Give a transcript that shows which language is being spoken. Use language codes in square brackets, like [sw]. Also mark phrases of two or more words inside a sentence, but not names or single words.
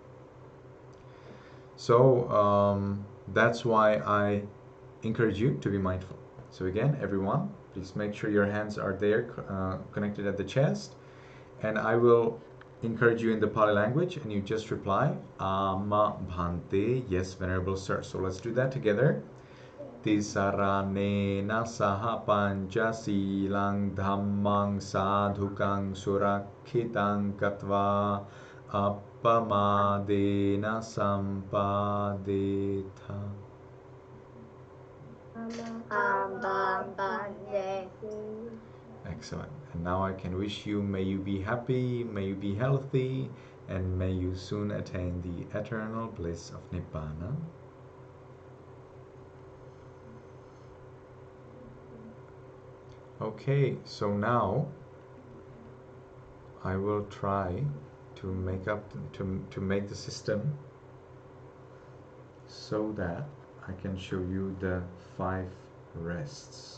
[en] So that's why I encourage you to be mindful. So again, everyone, please make sure your hands are there, connected at the chest, and I will encourage you in the Pali language, and you just reply [pi] Ama Bhante, [en] yes, Venerable Sir. So let's do that together. [pi] Tisaranena saha pancha silang dhammang sadhukang surakhitang katva appamadena sampadetha. [en] Excellent. And now I can wish you, may you be happy, may you be healthy, and may you soon attain the eternal bliss of Nibbana. Okay, so now I will try to make the system so that I can show you the 5 rests.